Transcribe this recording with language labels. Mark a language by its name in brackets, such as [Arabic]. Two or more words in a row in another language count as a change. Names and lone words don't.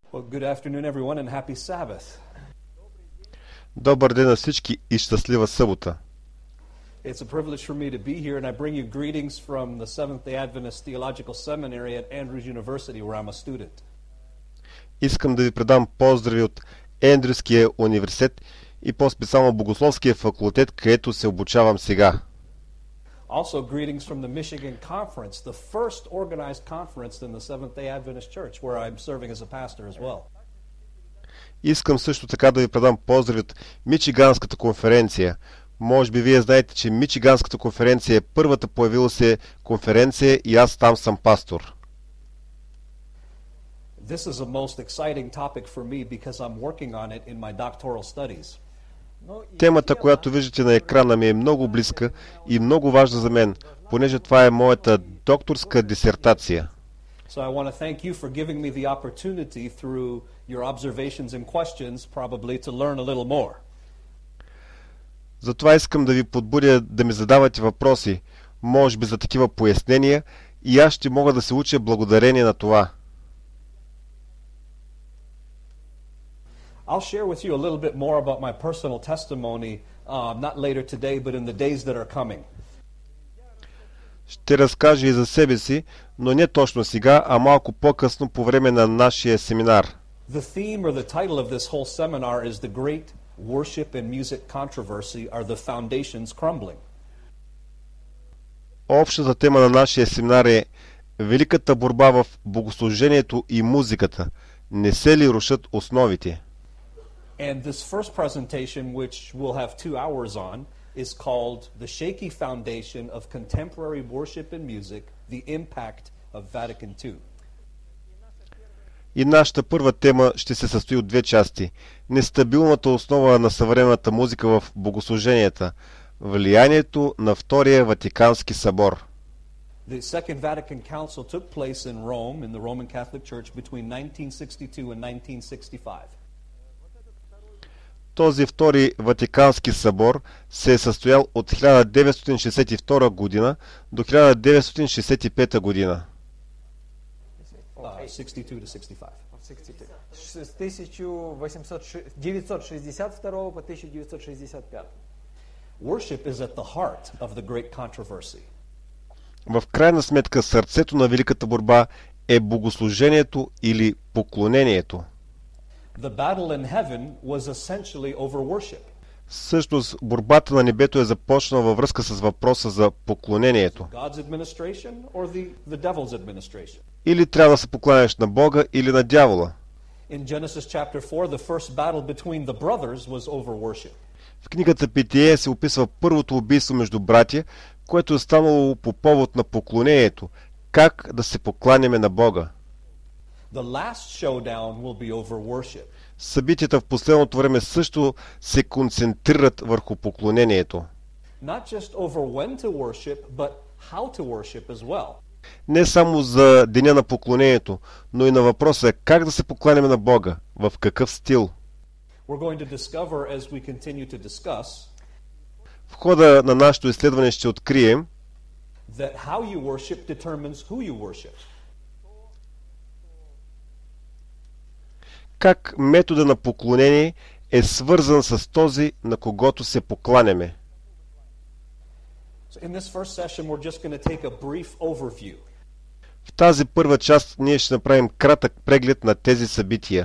[English] Good afternoon, everyone, and happy Sabbath. [Bulgarian] Добър ден на всички и щастлива събота. [English] It's a privilege for me to be here, and I bring you greetings from the Seventh-day Adventist Theological Seminary at Andrews University, where I'm a student. [Bulgarian] Искам да ви предам поздрави от Ендрюския университет и по-специално Богословския факултет, където се обучавам сега. [English] Also greetings from the Michigan Conference, the first organized conference in the Seventh-day Adventist Church, where I'm serving as a pastor as well. [Bulgarian] Искам също така да ви предам поздрави от Мичиганската конференция. Може би вие знаете, че Мичиганската конференция е първата появила се конференция и аз там съм пастор. [English] This is a most exciting topic for me because I'm working on it in my doctoral studies. [Bulgarian] Темата, която виждате на екрана ми е много близка и много важна за мен, понеже това е моята докторска дисертация. [English] So I want to thank you for giving me the opportunity through your observations and questions probably to learn a little more. [Bulgarian] Затова искам да ви подбудя да ми задавате въпроси, може би за такива пояснения, и аз ще мога да се уча благодарение на това. [English] I'll share with you a little bit more about my personal testimony, not later today, but in the days that are coming. [Bulgarian] Ще разкажа и за себе си, но не точно сега, а малко по-късно по време на нашия семинар. [English] The theme or the title of this whole seminar is The Great Worship and Music Controversy Are the Foundations Crumbling? [Bulgarian] Общата тема на нашия семинар е Великата борба в богослужението и музиката. Не се ли рушат основите? [English] And this first presentation, which we'll have 2 hours on, is called The Shaky Foundation of Contemporary Worship and Music, the Impact of Vatican II. [Bulgarian] И нашата първа тема ще се състои от 2 части. Нестабилната основа на съвременната музика в богослуженията. Влиянието на втория ватикански събор. [English] The Second Vatican Council took place in Rome, in the Roman Catholic Church, between 1962 and 1965. [Bulgarian] Този втори ватикански събор се е състоял от 1962 година до 1965 година. [English] 62 to 65. [Bulgarian] С 1962 по 1965. [English] Worship is at the heart of the great controversy. [Bulgarian] В крайна сметка сърцето на Великата борба е богослужението или поклонението. [English] The battle in heaven was essentially over worship. [Bulgarian] Всъщност, борбата на небето е започнала във връзка с въпроса за поклонението. [English] God's administration or the devil's administration? [Bulgarian] Или трябва да се покланяш на Бога, или на дявола. [English] In Genesis chapter 4, the first battle between the brothers was over worship. [Bulgarian] В книгата Питие се описва първото убийство между братя, което е станало по повод на поклонението. Как да се покланяме на Бога? [English] The last showdown will be over worship. [Bulgarian] Събитията в последното време също се концентрират върху поклонението. [English] Not just over when to worship, but how to worship as well. [Bulgarian] Не само за деня на поклонението, но и на въпроса как да се покланяме на Бога, в какъв стил. [English] We're going to discover as we continue to discuss [Bulgarian] В хода на нашето изследване ще открием, [English] that how you worship determines who you worship. [Bulgarian] как метода на поклонение е свързан с този, на когото се покланяме. [English] So in this first session, we're just going to take a brief overview. [Bulgarian] В тази първа част ние ще направим кратък преглед на тези събития.